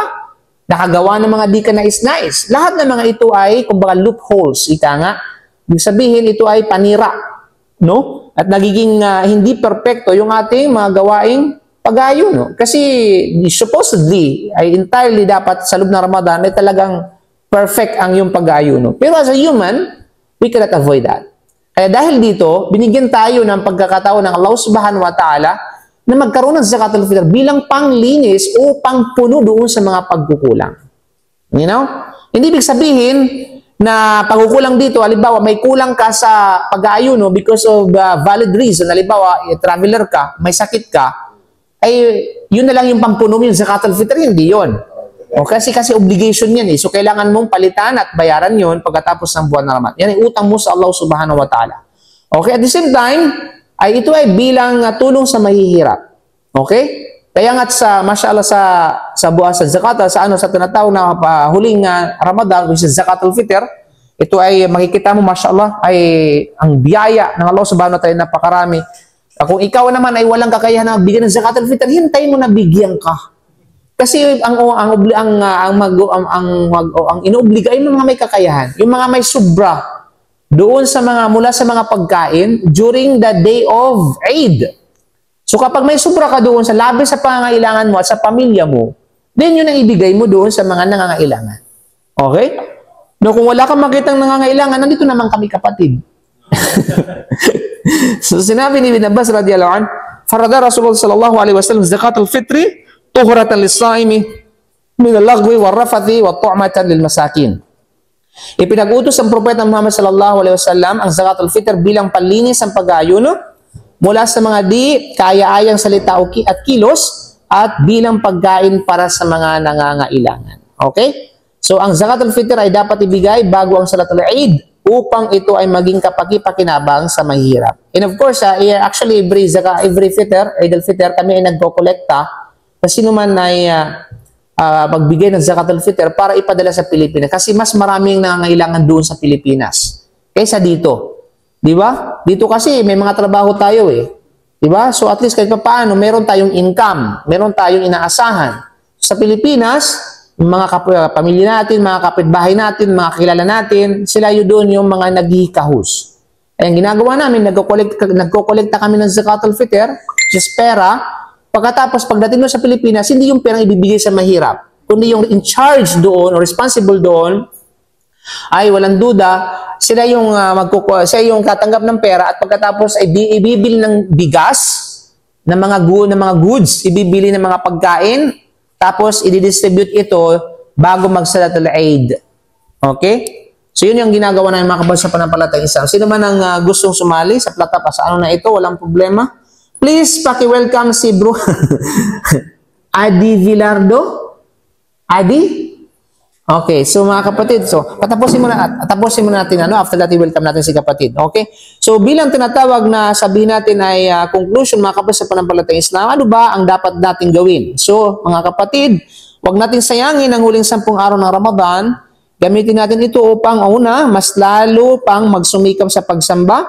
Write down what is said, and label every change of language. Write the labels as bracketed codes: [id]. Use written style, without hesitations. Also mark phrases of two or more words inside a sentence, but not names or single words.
[tl] Nakagawa ng mga di ka nais-nais. Lahat ng mga ito ay, kumbaga, loopholes. Ika nga. Ibig sabihin, ito ay panira. No? At nagiging hindi perpekto yung ating mga gawaing pag-aayuno. Kasi supposedly, ay entirely dapat sa loob ng Ramadan ay talagang perfect ang yung pag-aayuno. [en] Pero as a human, we cannot avoid that. [tl] Kaya dahil dito, binigyan tayo ng pagkakataon ng Allah [ar] سبحانه وتعالى [tl] na magkaroon ng [ar] زكاة الفطر [tl] bilang panglinis o pangpuno doon sa mga pagkukulang. [en] You know? [tl] Hindi ibig sabihin na pagkukulang dito, halimbawa may kulang ka sa pag-aayuno [en] because of valid reason, [tl] halimbawa traveler ka, may sakit ka, ay yun na lang yung pampuno mo yung [ar] زكاة الفطر, [tl] hindi yun. O kasi obligation yan eh. So kailangan mong palitan at bayaran yun pagkatapos ng buwan na Ramadan. Yan ay utang mo sa Allah [ar] سبحانه وتعالى. [en] Okay, at the same time, [tl] ay ito ay bilang tulong sa mahihirap. Okay? Kaya nga mashallah sa zakat, sa tinatawag na huling Ramadan, [en] which is [ar] زكاة الفطر, [tl] ito ay makikita mo mashallah ay ang biyaya ng Allah [ar] سبحانه وتعالى [tl] napakarami. Kung ikaw naman ay walang kakayahan na bigyan ng [ar] زكاة الفطر, [tl] hintayin mo na bigyan ka. Kasi ang inobliga ay yung mga may kakayahan, yung mga may sobra doon mula sa mga pagkain [en] during the day of Eid. [tl] So kapag may sobra ka doon sa labis sa pangangailangan mo at sa pamilya mo, then yun ang ibigay mo doon sa mga nangangailangan. Okay? No, kung wala kang makitang nangangailangan, nandito naman kami kapatid. So sinabi ni [ar] Ibn Abbas رضي الله عنه، فرض رسول الله صلى الله عليه وسلم زكاة الفطر طهرة للصائم من اللغو والرفث وطعمة للمساكين. [tl] Ipinag-utos ang propeta Muhammad [ar] صلى الله عليه وسلم [tl] ang [ar] زكاة الفطر [tl] bilang panlinis ang pag-aayuno mula sa mga di kaya-ayang salita at kilos at bilang pagkain para sa mga nangangailangan. Okay? So ang [ar] زكاة الفطر [tl] ay dapat ibigay bago ang [ar] صلاة العيد [tl] upang ito ay maging kapaki-pakinabang sa mahirap. [en] And of course, actually every fitr, Eid al-Fitr, [tl] kami ay nagko-kolekta sa sino man ay magbigay ng [ar] زكاة الفطر [tl] para ipadala sa Pilipinas kasi mas maraming nangangailangan doon sa Pilipinas kaysa dito. Di ba? Dito kasi may mga trabaho tayo eh. Di ba? So at least kahit paano meron tayong income, meron tayong inaasahan. Sa Pilipinas, mga pamilya natin, mga kapitbahay natin, mga kilala natin, sila yun doon yung mga naghihikahus. Ay ang ginagawa namin, nagko-kolekta kami ng [ar] زكاة الفطر, [tl] just pera. Pagkatapos, pagdating mo sa Pilipinas, hindi yung perang ibibigay sa mahirap, kundi yung [en] in charge [tl] doon o responsible doon, ay walang duda, sila yung katanggap ng pera at pagkatapos ay ibibili ng bigas, ng mga goods, ibibili ng mga pagkain, tapos i-distribute ito bago mag- [ar] صلاة العيد. [tl] Okay? So yun yung ginagawa ng mga kabal sa panampalatayang Islam. Sino man ang gustong sumali sa plataforma sa ano na ito, walang problema. Please, paki-welcome si bro Adi Villardo. Adi? Okay, so mga kapatid, so tapusin muna natin [en] after that [tl] i-welcome natin si kapatid. Okay? So bilang tinatawag na sabihin natin ay conclusion mga kapatid sa panampalatayang Islam, ano ba ang dapat natin gawin? So, mga kapatid, huwag natin sayangin ang huling 10 araw ng Ramadan. Gamitin natin ito upang una, mas lalo pang magsumikap sa pagsamba.